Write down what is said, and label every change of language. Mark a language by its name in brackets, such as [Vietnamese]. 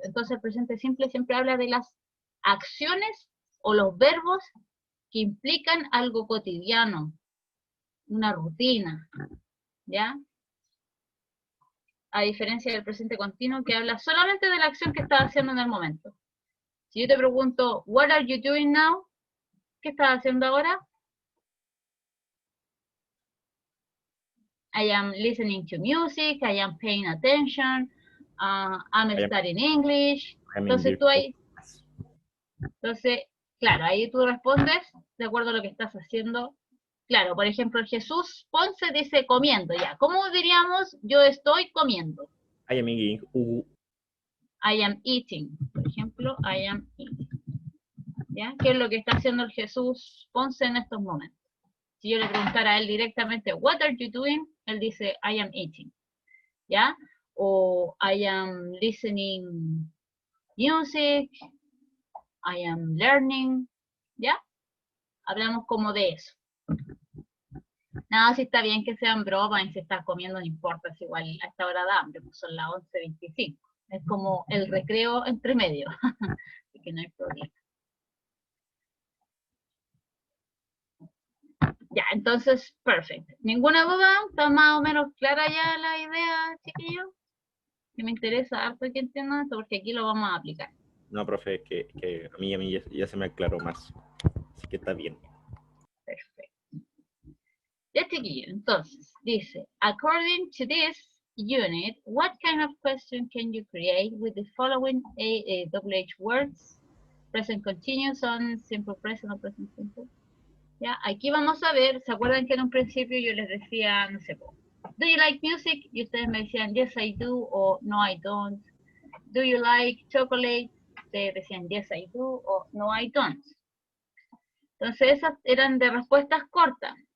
[Spanish] Entonces el presente simple siempre habla de las acciones o los verbos que implican algo cotidiano, una rutina, ¿ya? A diferencia del presente continuo que habla solamente de la acción que estás haciendo en el momento. Si yo te pregunto, [English] what are you doing now? [Spanish] ¿Qué estás haciendo ahora? [English] I am listening to music, I am paying attention, I'm I am, studying English. I am in [Spanish] Entonces [English] your [Spanish] tú ahí, [English] class. [Spanish] entonces, claro, ahí tú respondes de acuerdo a lo que estás haciendo. Claro, por ejemplo, Jesús Ponce dice comiendo, ya. ¿Cómo diríamos yo estoy comiendo? [English] I am in, I am eating, [Spanish] por ejemplo, [English] I am eating. [Spanish] ¿Ya? ¿Qué es lo que está haciendo el Jesús Ponce en estos momentos? Si yo le preguntara a él directamente, [English] what are you doing? [Spanish] Él dice, [English] I am eating. [Spanish] ¿Ya? O [English] I am listening music, I am learning. [Spanish] ¿Ya? Hablamos como de eso. Nada, si está bien que sean bromas y si estás comiendo, no importa, es igual a esta hora de hambre, pues son las 11:25. Es como el recreo entre medio, así que no hay problema. Ya, entonces, perfecto. ¿Ninguna duda? ¿Está más o menos clara ya la idea, chiquillos? Que me interesa harto que entiendan esto, porque aquí lo vamos a aplicar. no, profe, que a mí ya se me aclaró más, así que está bien. Perfecto. Ya, chiquillos, entonces, dice, [English] according to this unit, what kind of question can you create with the following WH words? Present continuous, on simple present [Spanish] o [English] present simple. [Spanish] Ya, aquí vamos a ver, ¿se acuerdan que en un principio yo les decía, no sé, [English] do you like music? [Spanish] Y ustedes me decían, [English] yes I do, [Spanish] o [English] no I don't. Do you like chocolate? [Spanish] Ustedes decían, [English] yes I do, [Spanish] o [English] no I don't. [Spanish] Entonces esas eran de respuestas cortas.